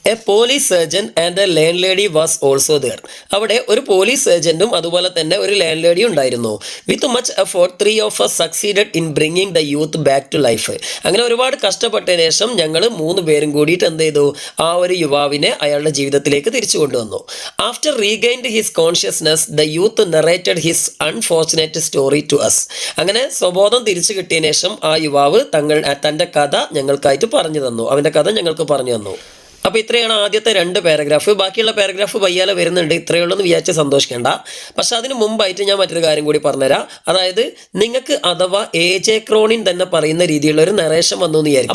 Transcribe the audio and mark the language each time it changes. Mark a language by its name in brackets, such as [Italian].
[English] A police surgeon and a landlady was also there. [Malayalam] അവിടെ ഒരു police സർജൻറ്റും അതുപോലെ തന്നെ ഒരു ലാൻഡ് ലേഡിയും ഉണ്ടായിരുന്നു. [English] With much effort 3 of us succeeded in bringing the youth back to life. [Malayalam] അങ്ങനെ ഒരുപാട് കഷ്ടപ്പെട്ടതിന് ശേഷം ഞങ്ങൾ 3 പേരും കൂടിയിട്ട് എന്ത് ചെയ്തു, ആ ഒരു യുവാവിനെ അയാളുടെ ജീവിതത്തിലേക്ക് തിരിച്ചു കൊണ്ടുവന്നു. [English] After regained his consciousness, the youth narrated his unfortunate story to us. [Malayalam] അങ്ങനെ സ്വബോധം തിരിച്ചു കിട്ടിയതിനു ശേഷം ആ യുവാവ് തൻ്റെ കഥ ഞങ്ങൾക്കായിട്ട് പറഞ്ഞു തന്നു. അവൻ്റെ കഥ ഞങ്ങൾക്ക് പറഞ്ഞു തന്നു. അപ്പോൾ ഇത്രയാണ് ആദ്യത്തെ 2 പാരഗ്രാഫ്. ബാക്കിയുള്ള പാരഗ്രാഫ് വയ്യാലെ വരുന്നുണ്ട്. ഇത്രയേ ഉള്ളൂ എന്ന് വിചാരിച്ച് സന്തോഷിക്കേണ്ട. പക്ഷെ അതിന് മുമ്പായിട്ട് ഞാൻ മറ്റൊരു കാര്യം കൂടി പറഞ്ഞുതരാം. അതായത് നിങ്ങൾക്ക് അഥവാ AJ ക്രോണിൻ തന്നെ പറയുന്ന രീതിയിലുള്ള ഒരു നറേഷൻ വന്നു എന്ന് വിചാരിക്കും.